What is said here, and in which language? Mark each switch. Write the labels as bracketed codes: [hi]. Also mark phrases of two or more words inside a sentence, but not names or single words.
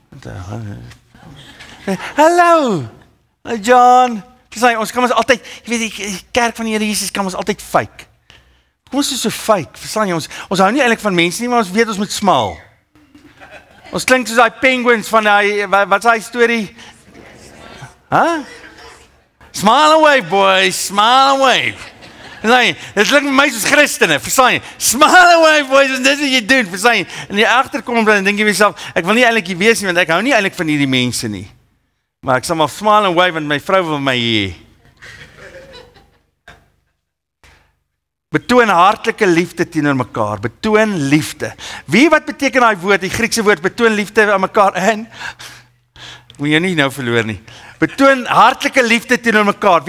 [af] Hallo. John. Ons kan ons altyd, jy weet die kerk van die Here Jesus kan ons altyd fake. Kom ons is so fake, verstaan jy? Ons hou nie eintlik van mense nie, maar ons weet ons moet smaal. Ons klink soos die penguins van die, wat is die storie? Huh? [en] Smile and wave, boys, smile and wave. [af] Nee, dit klink vir my soos Christene, verstaan jy? [en] Smile and wave, boys, [af] en dis wat jy doen, verstaan jy? En jy agterkom dan dink jy vir jouself, ek wil nie eintlik hier wees nie, want ek hou nie eintlik van hierdie mense nie. Maar ek sal maar [en] smile and wave, [af] want my vrou wil my hê. Betoon hartlike liefde teenoor mekaar, betoon liefde. Wie wat beteken daai woord, die Griekse woord, betoon liefde aan mekaar in? Moet jy nie nou verloor nie. Betoon hartlike liefde teenoor mekaar.